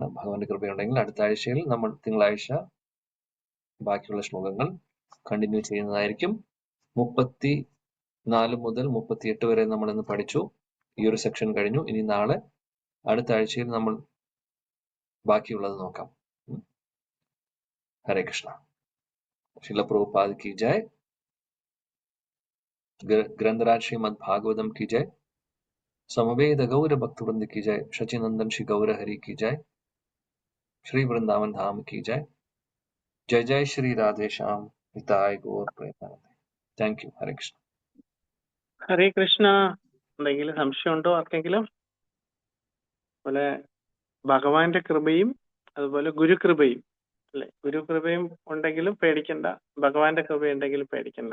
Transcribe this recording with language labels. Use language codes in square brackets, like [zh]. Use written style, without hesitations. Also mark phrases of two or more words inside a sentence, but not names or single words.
[ml] ഭഗവാന്റെ കൃപയുണ്ടെങ്കിൽ അടുത്ത ആഴ്ചയിൽ നമ്മൾ തിങ്കളാഴ്ച ബാക്കിയുള്ള ശ്ലോകങ്ങൾ കണ്ടിന്യൂ ചെയ്യുന്നതായിരിക്കും. 34 മുതൽ 38 വരെ നമ്മൾ ഇന്ന് പഠിച്ചു. ഈ ഒരു സെക്ഷൻ കഴിഞ്ഞു. ഇനി നാളെ അടുത്ത ആഴ്ചയിൽ നമ്മൾ ബാക്കിയുള്ളത് നോക്കാം. ഹരേ കൃഷ്ണ. [hi] ശില പ്രഭുപാദ് की जय, ग्रंथराज श्रीमद् भागवतम की जय, समवेद गौर भक्तवृंद की जय, शचिनंदन श्री गौर हरि की जय, श्री वृंदावन धाम की जय. जय जय श्री राधे श्याम, हिताय गौर प्रेमानंद. [en] Thank you. Hare Krishna. [ml] ഹരേ കൃഷ്ണ. എന്തെങ്കിലും സംശയമുണ്ടോ ആർക്കെങ്കിലും? അതുപോലെ ഭഗവാന്റെ കൃപയും അതുപോലെ ഗുരുകൃപയും അല്ലെ, ഗുരുകൃപയും ഉണ്ടെങ്കിലും പേടിക്കണ്ട, ഭഗവാന്റെ കൃപ ഉണ്ടെങ്കിലും പേടിക്കണ്ട.